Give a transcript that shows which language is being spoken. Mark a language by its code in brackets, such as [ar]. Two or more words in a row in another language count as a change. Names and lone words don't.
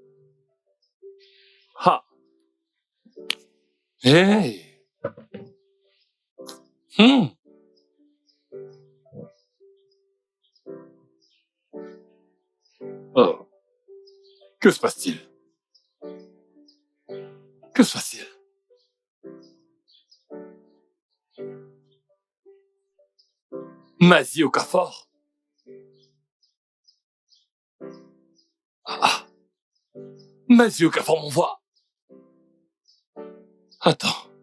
[fr] Ah. Hey. Oh. Que se passe-t-il? Que se passe-t-il? Mazie Okafor? Ah. Mazie Okafor m'envoie. Attends.